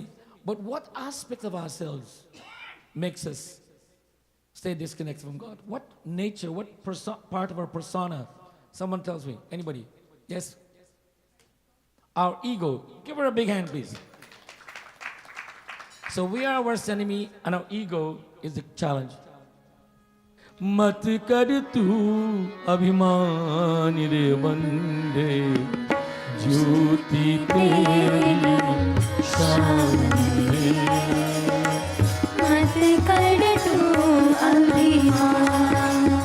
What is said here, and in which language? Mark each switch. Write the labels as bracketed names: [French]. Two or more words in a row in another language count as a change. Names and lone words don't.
[English] But what aspect of ourselves makes us stay disconnected from God? What nature, what part of our persona? Someone tells me. Anybody? Yes? Our ego. Give her a big hand, please. So we are our worst enemy and our ego is the challenge. [Hindi] मत कर तू अभिमान रे बंदे ज्योति तेरी शान रे मत कर तू अभिमान